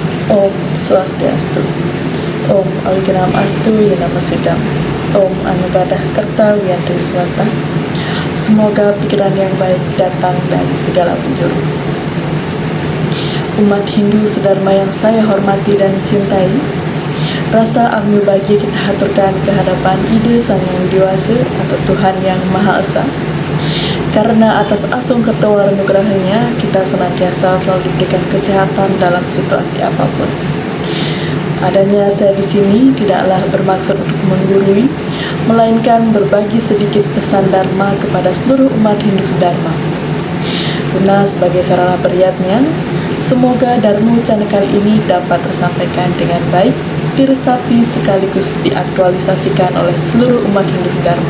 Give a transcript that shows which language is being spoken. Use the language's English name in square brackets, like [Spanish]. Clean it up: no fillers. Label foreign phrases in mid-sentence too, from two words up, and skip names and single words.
[Sanskrit] Om Swastiastu. Om Aliginam Astu Yanama Sidam. Om Anubadah Kerta Wiyantu Swata. [Indonesian] Semoga pikiran yang baik datang dari segala penjuru. Umat Hindu sedharma yang saya hormati dan cintai, rasa agnu bagi kita haturkan ke hadapan Ide Sang Yang Widiwasa atau Tuhan Yang Maha Esa. Karena atas asung kertawar nugrahnya, kita senantiasa selalu diberikan kesehatan dalam situasi apapun. Adanya saya di sini tidaklah bermaksud untuk menggurui, melainkan berbagi sedikit pesan Dharma kepada seluruh umat Hindu sedharma. Guna sebagai sarana beriatnya, semoga Dharma Ucana kali ini dapat tersampaikan dengan baik, diresapi sekaligus diaktualisasikan oleh seluruh umat Hindu sedharma.